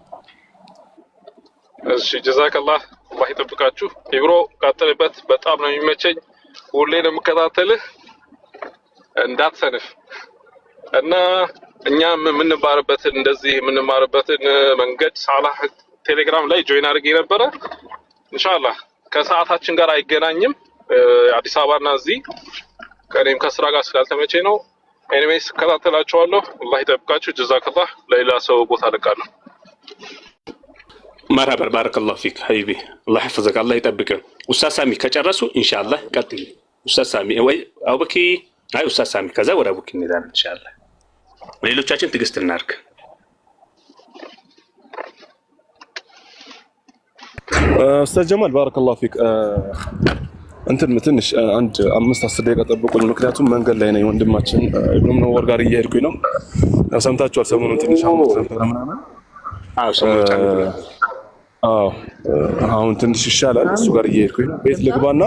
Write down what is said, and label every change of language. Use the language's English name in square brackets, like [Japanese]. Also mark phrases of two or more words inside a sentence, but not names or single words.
[Amharic] እሺ ጀዛከላህ አላህ ይጠብቃችሁ። ኢብሮ ቀጥልበት፣ በጣም ነው የሚመቸኝ፣ ሁሌ ነው የምከታተልህ፣ እንዳትሰንፍ እና እኛም የምንማርበትን እንደዚህ የምንማርበትን መንገድ ሳላህ ቴሌግራም ላይ ጆይን አድርጌ ነበረ። ኢንሻአላህ ከሰዓታችን ጋር አይገናኝም አዲስ አበባና እዚህ ከኔም ከስራ ጋር ስላልተመቼ ነው። ኤኒዌይስ እከታተላችኋለሁ። አላህ ይጠብቃችሁ። ጀዛከላህ። ለሌላ ሰው ቦታ ለቃለሁ። [Arabic] مرحبا بارك الله فيك حبيبي الله يحفظك الله يطبقك. استاذ سامي [Amharic] كጨረሱ ኢንሻአላህ ቀጥል። [Arabic] استاذ سامي [Amharic] ወይ አቡኪ አይ [Arabic] استاذ سامي [Amharic] ከዛ ወደ አቡኪ እንሄዳለን ኢንሻአላህ። ሌሎቻችን ትግስት እናድርግ። [Arabic] استاذ جمال بارك الله فيك [Amharic] እንትን ትንሽ አንድ 5-10 ደቂቃ ጠብቁኝ፣ ምክንያቱም መንገድ ላይ ነኝ። ወንድማችን ኢብኑ መንወር ጋር እየሄድኩኝ ነው። ሰምታችኋል ሰሞኑን ትንሽ አሁን ትንሽ ይሻላል። እሱ ጋር እየሄድኩኝ ነው። ቤት ልግባና